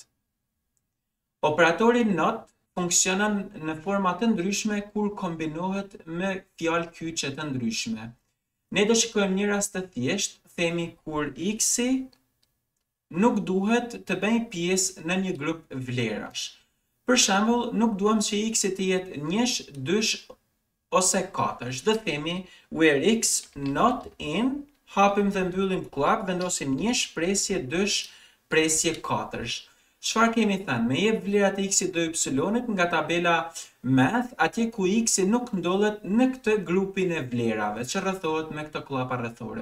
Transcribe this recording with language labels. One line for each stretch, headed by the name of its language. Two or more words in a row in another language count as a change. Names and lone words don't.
Albanian: Operatori not funksionon në forma të ndryshme kur kombinohet me fjalë kyçe të ndryshme. Ne do shikojmë një rast të thjeshtë, themi kur x-i nuk duhet të bëjë pjesë në një grup vlerash. Për shembull, nuk duam që x-i të jetë 1, 2 ose 4. Do themi
English: where x not in,
Albanian: hapim dhe mbyllim klap, vendosim 1 shpresje 2 shpresje 4. Çfarë kemi thënë? Me jep vlerat e x-it dhe y-it nga tabela math, atje ku x-i nuk ndodhet në këtë grupin e vlerave që rrethohet me këto klapa rrethore.